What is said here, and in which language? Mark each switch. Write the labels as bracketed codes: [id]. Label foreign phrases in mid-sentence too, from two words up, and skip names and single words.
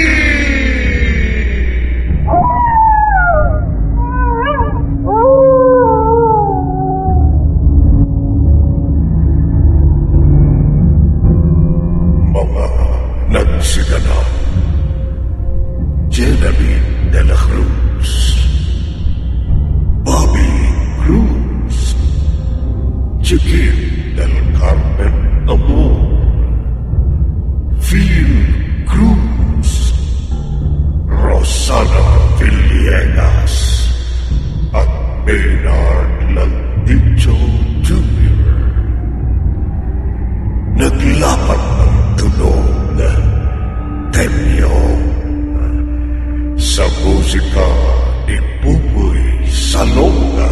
[tl] Mga nagsiganap, Genevieve de la Cruz, Bobby Cruz, Chiquil del Carmen Amor, Phil Cruz, Rosana Villegas, at Maynard Landicho Jr. Naglapat ng tunog Temyong sa musika ni Buboy Salonga.